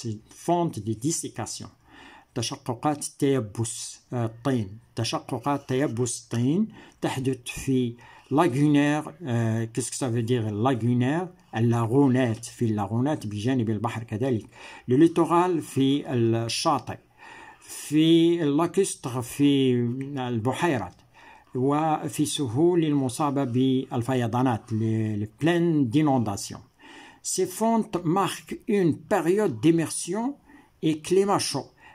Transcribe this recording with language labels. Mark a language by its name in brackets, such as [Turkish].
[Arabic] فونت دي ديسيكاسيون. تشققات تيبس الطين. تشققات تيبس الطين تحدث في لاغونير. [French] qu'est-ce que ça veut dire لاغونير؟ اللاغونات. [Arabic] في اللاغونات بجانب البحر كذلك. الليتورال في الشاطئ. في اللاكستر في البحيرات. وفي سهول المصابة بالفيضانات [French] les plaines d'inondation. Ces fontes marquent une période d'immersion et climat chaud.